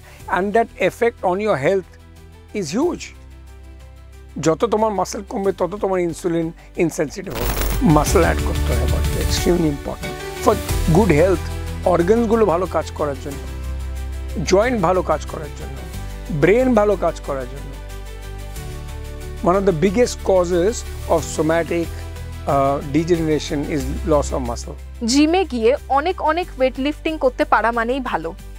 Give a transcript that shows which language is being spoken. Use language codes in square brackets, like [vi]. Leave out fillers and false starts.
[en] And that effect on your health is huge. [bn] যত তোমার muscle কমবে তত তোমার ইনসুলিন ইনসেন্সিটিভ হবে। মাসল অ্যাড করতে হবে, [en] Extremely important for good health. [bn] অর্গানসগুলো ভালো কাজ করার জন্য, জয়েন্ট ভালো কাজ করার জন্য, ব্রেন ভালো কাজ করার জন্য। [en] One of the biggest causes of somatic degeneration is loss of muscle. [bn] জিমে গিয়ে অনেক ওয়েট লিফটিং করতে পারা মানেই ভালো।